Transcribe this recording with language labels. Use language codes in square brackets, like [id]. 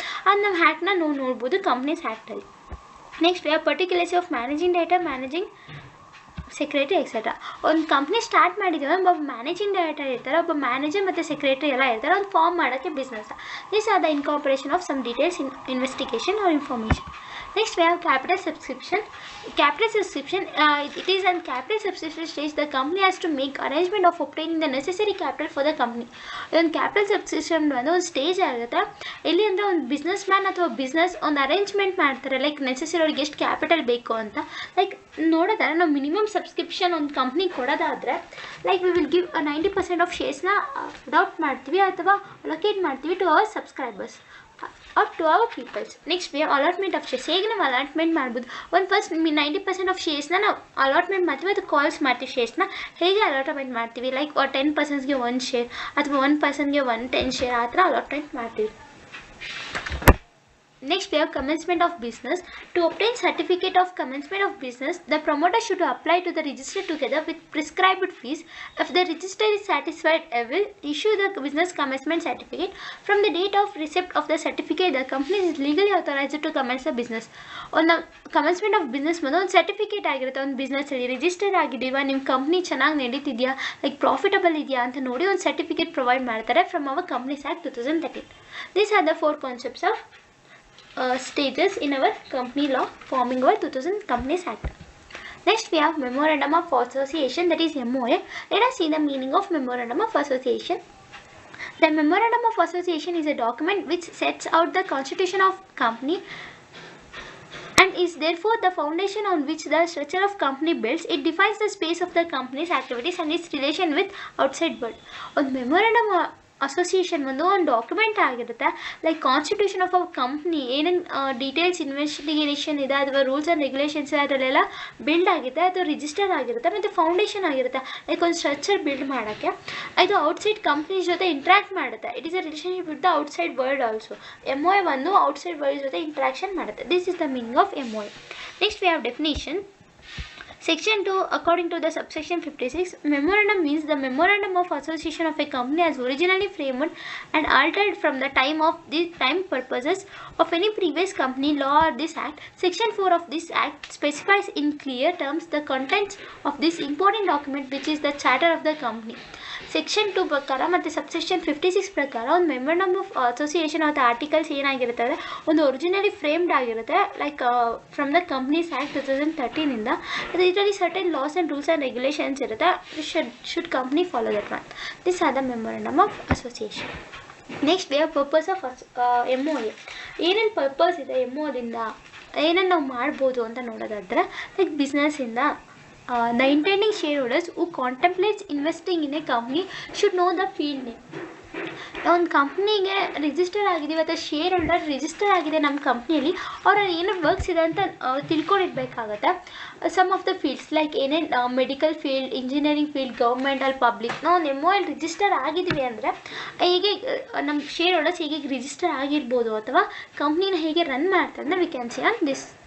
[kn] ಅದು ನಮ್ಮ ಹ್ಯಾಕ್ನ ನೋಡ್ಬೋದು companies ಆ್ಯಕ್ಟಲ್ಲಿ. [en] Next we have particulars of managing director, managing secretary etcetera. [kn] ಒಂದು ಕಂಪ್ನಿ ಸ್ಟಾರ್ಟ್ ಮಾಡಿದ್ದೀವಿ, ಒಬ್ಬ ಮ್ಯಾನೇಜಿಂಗ್ ಡೈರೆಕ್ಟರ್ ಇರ್ತಾರೆ, ಒಬ್ಬ ಮ್ಯಾನೇಜರ್ ಮತ್ತು ಸೆಕ್ರೆಟರಿ ಎಲ್ಲ ಇರ್ತಾರೆ. ಒಂದು ಫಾರ್ಮ್ ಮಾಡೋಕ್ಕೆ business. [en] This are the incorporation of some details in investigation or information. Next we have capital subscription. Capital subscription, it is on capital subscription stage the company has to make arrangement of obtaining the necessary capital for the company. [kn] ಒಂದು capital subscription ಒಂದು stage ಆಗುತ್ತೆ. ಎಲ್ಲಿ ಅಂದರೆ ಒಂದು business man ಅಥವಾ business ಒಂದು arrangement ಮಾಡ್ತಾರೆ like necessary ಅವ್ರಿಗೆ ಎಷ್ಟು ಕ್ಯಾಪಿಟಲ್ ಬೇಕು ಅಂತ. ಲೈಕ್ ನೋಡೋದಾದ್ರೆ ನಾವು ಮಿನಿಮಮ್ ಸಬ್ಸ್ಕ್ರಿಪ್ಷನ್ ಒಂದು company ಕೊಡೋದಾದರೆ [en] like we will give 90% of ಶೇರ್ಸ್ನ [kn] adapt ಮಾಡ್ತೀವಿ ಅಥವಾ ಅಲೋಕೇಟ್ ಮಾಡ್ತೀವಿ [en] To our subscribers or to our peoples. Next we have allotment of shares. [kn] ಹೇಗೆ ನಾವು ಅಲಾಟ್ಮೆಂಟ್ ಮಾಡ್ಬೋದು. ಒಂದು ಫಸ್ಟ್ 90% ಆಫ್ ಶೇರ್ಸ್ನ ನಾವು ಅಲಾಟ್ಮೆಂಟ್ ಮಾಡ್ತೀವಿ, ಅದು ಕಾಲ್ಸ್ ಮಾಡ್ತೀವಿ. ಶೇರ್ಸ್ನ ಹೇಗೆ ಅಲಾಟ್ಮೆಂಟ್ ಮಾಡ್ತೀವಿ ಲೈಕ್ 10 ಪರ್ಸನ್ಸ್ಗೆ 1 ಶೇರ್ ಅಥವಾ 1 ಪರ್ಸನ್ಗೆ 10 ಶೇರ್ ಆ ಥರ ಅಲಾಟ್ಮೆಂಟ್ ಮಾಡ್ತೀವಿ. [en] Next we have commencement of business. To obtain certificate of commencement of business, the promoter should apply to the register together with prescribed fees. If the register is satisfied, I will issue the business commencement certificate. From the date of receipt of the certificate, the company is legally authorized to commence the business. On the commencement of business [kn] ಒಂದು certificate ಆಗಿರುತ್ತೆ. ಒಂದು ಬಿಸ್ನೆಸ್ಸಲ್ಲಿ register ಆಗಿದ್ದೀವಾ, ನಿಮ್ಮ company ಚೆನ್ನಾಗಿ ನಡೀತಿದೆಯಾ, like profitable ಇದೆಯಾ ಅಂತ ನೋಡಿ ಒಂದು certificate provide ಮಾಡ್ತಾರೆ [en] From our companies act 2013. These are the 4 concepts of stages in our company law forming our 2000 Companies Act. Next we have Memorandum of Association, that is MOA. Let us see the meaning of Memorandum of Association. The Memorandum of Association is a document which sets out the constitution of company and is therefore the foundation on which the structure of company builds. It defines the space of the company's activities and its relation with outside world. On Memorandum association [kn] ಒಂದು document ಆಗಿರುತ್ತೆ. Like constitution of a company ಏನೇನು details investigation ಇದೆ ಅಥವಾ rules and regulations ಅದರಲ್ಲೆಲ್ಲ build ಆಗಿದೆ, ಅದು register ಆಗಿರುತ್ತೆ ಮತ್ತು ಫೌಂಡೇಶನ್ ಆಗಿರುತ್ತೆ. ಲೈಕ್ ಒಂದು ಸ್ಟ್ರಕ್ಚರ್ ಬಿಲ್ಡ್ ಮಾಡೋಕ್ಕೆ ಇದು ಔಟ್ಸೈಡ್ ಕಂಪ್ನೀಸ್ ಜೊತೆ ಇಂಟ್ರ್ಯಾಕ್ಟ್ ಮಾಡುತ್ತೆ. [en] It is a relationship with the outside world also. MOA ಒಂದು outside world [kn] ಜೊತೆ ಇಂಟ್ರಾಕ್ಷನ್ ಮಾಡುತ್ತೆ. [en] This is the meaning of MOA. Next we have definition. Section 2, according to the subsection 56, memorandum means the memorandum of association of a company as originally framed and altered from the time of the time purposes of any previous company law or this act. Section 4 of this act specifies in clear terms the contents of this important document, which is the charter of the company. [kn] Section 2 ಪ್ರಕಾರ ಮತ್ತು subsection 56 ಪ್ರಕಾರ ಒಂದು memorandum of association ಅಥವಾ articles ಏನಾಗಿರುತ್ತೆ ಅಂದರೆ ಒಂದು originally framed ಆಗಿರುತ್ತೆ. Like from the companies act 2013 ಅದು ಇದರಲ್ಲಿ certain loss and rules and regulations ಇರುತ್ತೆ. [en] Should company follow that one. This are the memorandum of association. Next we have purpose of MOA. [kn] ಏನೇನು purpose ಇದೆ MOದಿಂದ, ಏನೇನು ನಾವು ಮಾಡ್ಬೋದು ಅಂತ ನೋಡೋದಾದರೆ, like ಬಿಸ್ನೆಸ್ಸಿಂದ [en] the intending shareholders who contemplates investing in a company should know the field name. [kn] ಒಂದು ಕಂಪ್ನಿಗೆ register ಆಗಿದ್ದೀವಿ ಅಥವಾ ಶೇರ್ ಹೋಲ್ಡರ್ ರಿಜಿಸ್ಟರ್ ಆಗಿದೆ ನಮ್ಮ ಕಂಪ್ನಿಯಲ್ಲಿ, ಅವ್ರ ಏನು ವರ್ಕ್ಸ್ ಇದೆ ಅಂತ ತಿಳ್ಕೊಂಡಿರ್ಬೇಕಾಗತ್ತೆ. [en] Some of the fields like ಏನೇನು medical field, engineering field, government ಅಲ್ಲಿ public. [kn] ನಾವು ಒಂದು MOA ರಿಜಿಸ್ಟರ್ ಆಗಿದ್ದೀವಿ ಅಂದರೆ ಹೇಗೆ ನಮ್ಮ ಶೇರ್ ಹೋಲ್ಡರ್ಸ್ ಹೇಗೆ ರಿಜಿಸ್ಟರ್ ಆಗಿರ್ಬೋದು ಅಥವಾ ಕಂಪ್ನಿನ ಹೇಗೆ ರನ್ ಮಾಡ್ತಾರೆ ಅಂದರೆ [en] We can see on this.